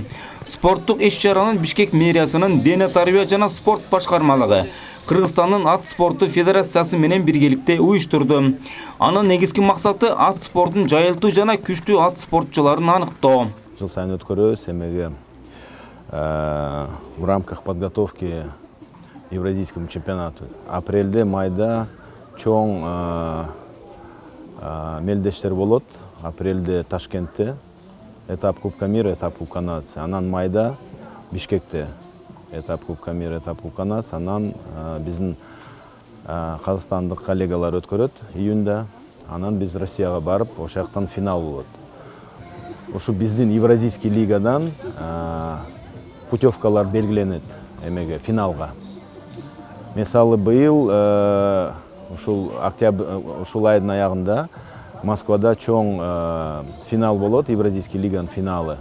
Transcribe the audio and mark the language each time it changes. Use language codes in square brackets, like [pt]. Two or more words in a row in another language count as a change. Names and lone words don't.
[ky] Спорттук иш-чаранын Бишкек мэриясынын дене тарбия жана спорт башкармалыгы Кыргызстандын ат спорту федерациясы менен биргеликте уюштурду. Анын негизги максаты ат спортун жайылтуу жана күчтүү ат спортчуларын аныктоо. Жыл сайын өткөрөбүз эмеге [ru] в рамках подготовки Евразийскому чемпионату. [ky] Апрелде, майда чоң мелдештер болот. Апрелде Ташкентте [ru] этап Кубка мира, этап Кубка нации. [ky] Анан майда Бишкекте [ru] этап Кубка мира, этап Кубка нации. [ky] Анан биздин казакстандык коллегалар өткөрөт июнда. Анан биз Россияга барып, ошол жактан финал болот. Ушу биздин Евразийский лигадан путевкалар белгиленет эмеге финалга. Мисалы быйыл ушул айдын аягында Москвада чоң финал болот, Евразийский лиганын финалы.